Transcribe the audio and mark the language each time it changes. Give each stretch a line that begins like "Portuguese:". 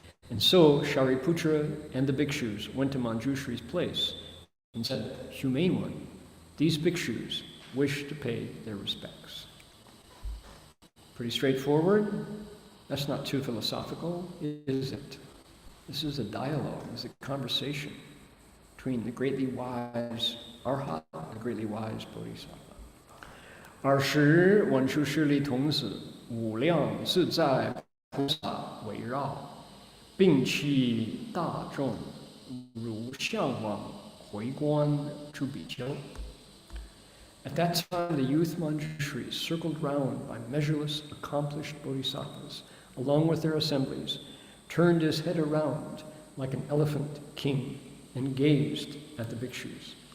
English: And so Shariputra and the bhikshus went to Manjushri's place and said, Humane One, these bhikshus wish to pay their respects. Pretty straightforward. That's not too philosophical, is it? This is a dialogue, it's a conversation between the greatly wise Arhat and the greatly wise Bodhisattva.
Chinese: 尔时文殊师利童子无量自在菩萨围绕，并其大众如向往回观诸比丘。
English: At that time, the youth Manjushri, circled round by measureless, accomplished bodhisattvas, along with their assemblies, turned his head around like an elephant king and gazed at the bhikshus.